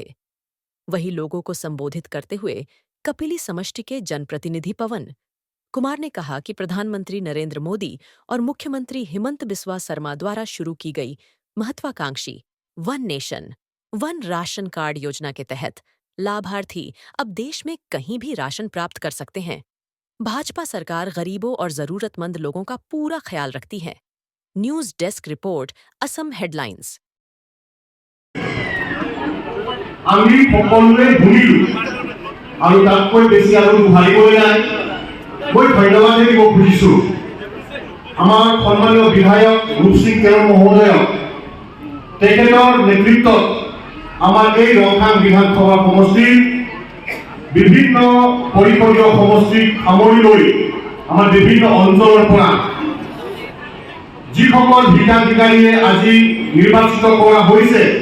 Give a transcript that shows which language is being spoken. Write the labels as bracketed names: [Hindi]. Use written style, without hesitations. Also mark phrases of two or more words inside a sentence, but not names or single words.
[Hindi] वहीं लोगों को संबोधित करते हुए कपिली समष्टि के जनप्रतिनिधि पवन कुमार ने कहा कि प्रधानमंत्री नरेंद्र मोदी और मुख्यमंत्री हिमंत बिस्वा शर्मा द्वारा शुरू की गई महत्वाकांक्षी वन नेशन वन राशन कार्ड योजना के तहत लाभार्थी अब देश में कहीं भी राशन प्राप्त कर सकते हैं। भाजपा सरकार गरीबों और जरूरतमंद लोगों का पूरा ख्याल रखती है। [English] News desk report, Assam Headlines. [Assamese] আমি সকলোৱে ভুলিলো আৰু তাতকৈ বেছি আৰু ভাবিবলৈ নাই। মই ধন্যবাদ দিব খুজিছো আমাৰ সন্মানীয় বিধায়ক ৰূপ সিং তেৰন মহোদয়ক। তেখেতৰ নেতৃত্বত আমাৰ এই ৰংখাং বিধানসভা সমষ্টিৰ বিভিন্ন পৰিষদীয় সমষ্টিক সামৰি লৈ আমাৰ বিভিন্ন অঞ্চলৰ পৰা যিসকল হিতাধিকাৰীয়ে আজি নিৰ্বাচিত কৰা হৈছে